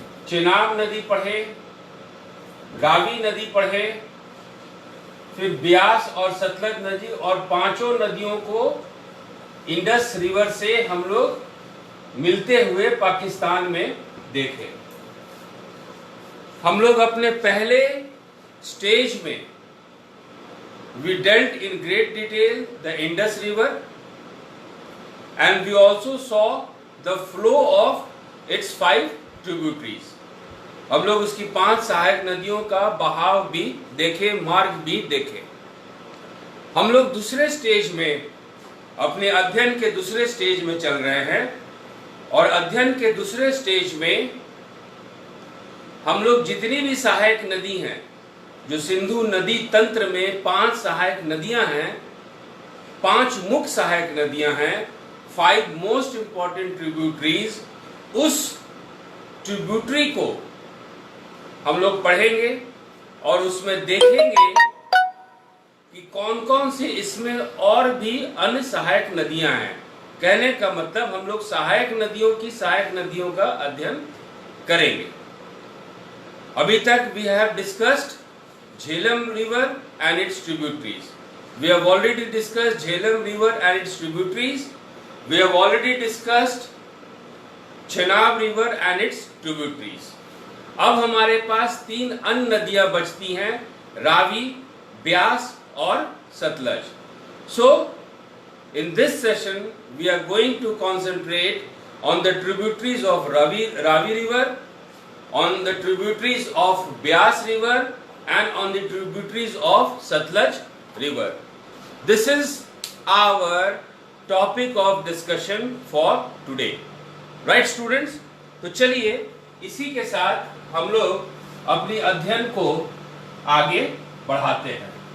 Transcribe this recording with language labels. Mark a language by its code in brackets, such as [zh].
[hi] चेनाब नदी पढ़े, रावी नदी पढ़े, फिर ब्यास और सतलज नदी और पांचों नदियों को इंडस रिवर से हम लोग मिलते हुए पाकिस्तान में देखे। हम लोग अपने पहले स्टेज में [en] we dealt in great detail the Indus River and we also saw the flow of its 5 tributaries. [hi] हम लोग उसकी 5 सहायक नदियों का बहाव भी देखे, मार्ग भी देखे। हम लोग दूसरे स्टेज में अपने अध्ययन के दूसरे स्टेज में चल रहे हैं और अध्ययन के दूसरे स्टेज में हम लोग जितनी भी सहायक नदी हैं, जो सिंधु नदी तंत्र में 5 सहायक नदियां हैं, 5 मुख्य सहायक नदियां हैं, 5 [en] most important tributaries, [hi] उस ट्रिब्यूटरी को हम लोग पढ़ेंगे और उसमें देखेंगे कि कौन कौन से इसमें और भी अन्य सहायक नदियां हैं। कहने का मतलब हम लोग सहायक नदियों का अध्ययन करेंगे। अभी तक [en] We have discussed Jhelum River and its tributaries. We have already discussed Jhelum River and its tributaries. We have already discussed Chenab River and its tributaries. [hi] अब हमारे पास 3 अन्य नदियां बचती हैं, रावी, ब्यास और Sutlej. [en] So, in this session, we are going to concentrate on the tributaries of Ravi River, on the tributaries of Byas River, and on the tributaries of Satluj River. This is our topic of discussion for today. Right, students? [hi] तो चलिए इसी के साथ हम लोग अपनी अध्ययन को आगे बढ़ाते हैं।